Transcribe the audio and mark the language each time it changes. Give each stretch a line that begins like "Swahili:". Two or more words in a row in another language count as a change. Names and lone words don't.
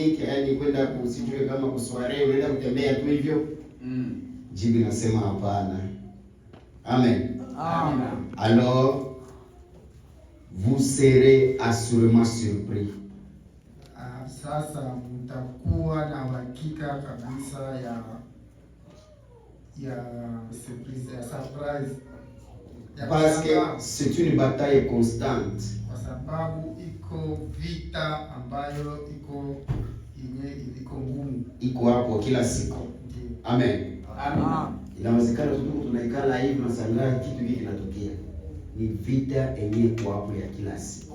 Swahili: yaani kwenda kusijue kama kusware unaenda kutembea tu hivyo. Jibu nasema hapana. Amen. Amen.
French: Alors vous serez assurément surpris.
Swahili: Sasa mtakuwa na hakika kabisa ya surprise, ya surprise.
French: Parce que c'est une bataille constante.
Swahili: Kwa sababu iko vita ambayo iko ngumu. Iko hapo kila siku. Amen. Amen. Inawezekana tunaikala hivi masangaa kitu hiki kinatokea. Ni vita yenyewe kwa hapo ya kila siku.